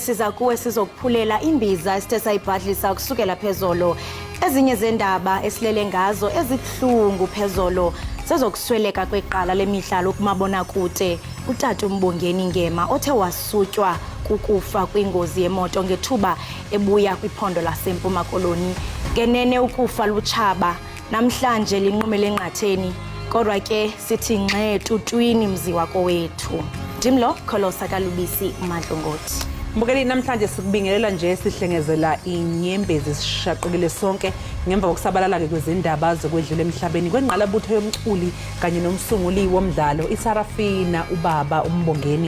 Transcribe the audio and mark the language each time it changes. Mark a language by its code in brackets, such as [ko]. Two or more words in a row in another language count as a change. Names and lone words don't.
[xh] siza kuwe sizokuphulela imbiza esithe sayibhadlisa kusukela phezolo ezinye zendaba esilele ngazo ezibhlungu phezolo sezokusweleka kweqala lemidlalo kumabona kude utata uMbongeni Ngema othe wasutywa kukufa kwingozi yemoto ngethuba ebuya kwiphondo laseMpuma Koloni ngenene ukufa lutshaba namhlanje linqumele enqatheni kodwa ke sithi ngxe tutwini mzi wako wethu Dimlo Kholosa Kalubisi uMadlongoti [zu] Mbukeli namhlanje sikubingelela nje sihlengezela inyembezi sishaqekile sonke ngemva kokusabalala kwezindaba zokwedlula emhlabeni kwenqalabutho yomculi kanye nomsunguli womdlalo iSarafina ubaba uMbongeni